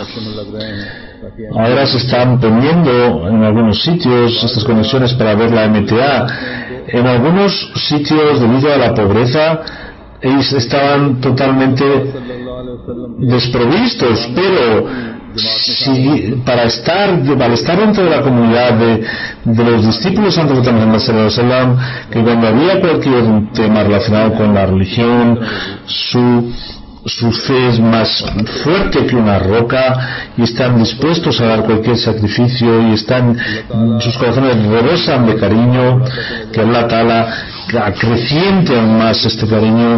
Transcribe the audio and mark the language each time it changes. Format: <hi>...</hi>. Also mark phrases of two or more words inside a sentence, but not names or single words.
<es>Ahora se están poniendo en algunos sitios estas conexiones para ver la MTA. En algunos sitios, debido a la pobreza, ellos estaban totalmente desprovistos, pero al estar dentro de la comunidad de los discípulos de Santo Muhammad</es> <ar>صلى الله عليه وسلم,</ar> <es>que cuando había cualquier tema relacionado con la religión, su fe es más fuerte que una roca, y están dispuestos a dar cualquier sacrificio, y sus corazones rebosan de cariño, que</es> <ar>الله تعالى</ar> <es>acreciente aún más este cariño.</es>